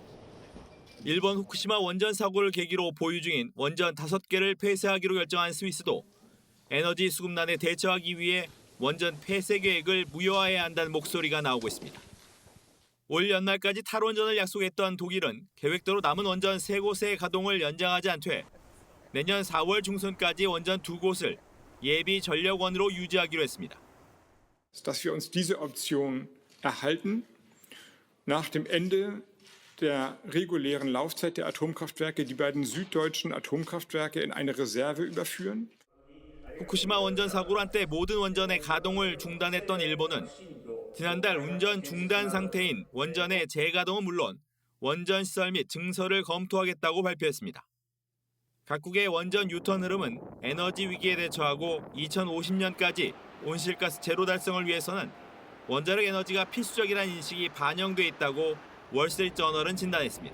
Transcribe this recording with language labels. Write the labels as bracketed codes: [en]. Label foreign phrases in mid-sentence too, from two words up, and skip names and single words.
[ko] 일본 후쿠시마 원전 사고를 계기로 보유 중인 원전 5개를 폐쇄하기로 결정한 스위스도 에너지 수급난에 대처하기 위해 원전 폐쇄 계획을 무효화해야 한다는 목소리가 나오고 있습니다. 올 연말까지 탈원전을 약속했던 독일은 계획대로 남은 원전 3곳의 가동을 연장하지 않되 내년 4월 중순까지 원전 2곳을 예비 전력원으로 유지하기로 했습니다. [de] Dass wir uns diese Option erhalten, nach dem Ende der regulären Laufzeit der Atomkraftwerke die beiden süddeutschen Atomkraftwerke in eine Reserve überführen. [ko] 후쿠시마 원전 사고로 한때 모든 원전의 가동을 중단했던 일본은 지난달 운전 중단 상태인 원전의 재가동은 물론 원전 시설 및 증설을 검토하겠다고 발표했습니다. 각국의 원전 유턴 흐름은 에너지 위기에 대처하고 2050년까지 온실가스 제로 달성을 위해서는 원자력 에너지가 필수적이라는 인식이 반영돼 있다고 월스트리트저널은 진단했습니다.